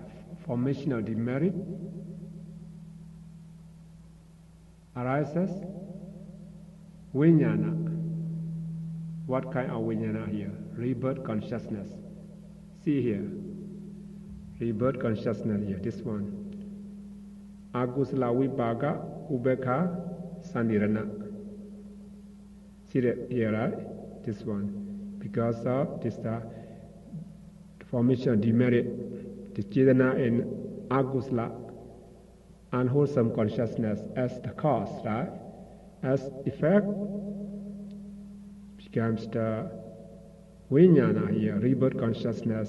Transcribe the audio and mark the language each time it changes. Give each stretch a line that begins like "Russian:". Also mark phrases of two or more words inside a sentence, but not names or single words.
English: Formation of demerit arises vijnana. What kind of vijnana here? Rebirth consciousness. See here. Rebirth consciousness here, this one.
Pali: Agusala vipaka ubekha sandirana.
English: See that here, right? This one. Because of this formation of demerit, the Chetana in agusala, unwholesome consciousness as the cause, right? As effect becomes the vijnana here, rebirth consciousness.